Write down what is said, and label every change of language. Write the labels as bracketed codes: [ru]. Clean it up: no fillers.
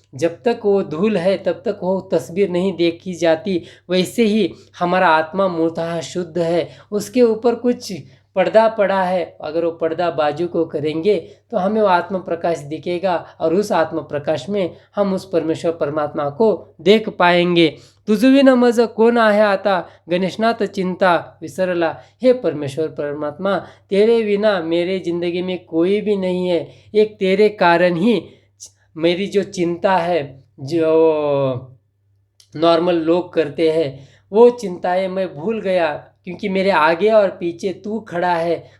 [hi] जब तक वो धूल है तब तक वो तस्वीर नहीं देखी जाती। वैसे ही हमारा आत्मा मूलतः शुद्ध है, उसके ऊपर कुछ पर्दा पड़ा है, अगर वो पर्दा बाजू को करेंगे तो हमें वो आत्म प्रकाश दिखेगा, और उस आत्म प्रकाश में हम उस परमेश्वर परमात्मा को देख पाएंगे। [mr] तुझविना मज कोण आहे आता, गणेशनाथ चिंता विसरला। [hi] हे परमेश्वर परमात्मा, तेरे बिना मेरे ज़िंदगी में कोई भी नहीं है, एक तेरे कारण ही मेरी जो चिंता है, जो नॉर्मल लोग करते हैं, वो चिंताएं मैं भूल गया, क्योंकि मेरे आगे और पीछे तू खड़ा है।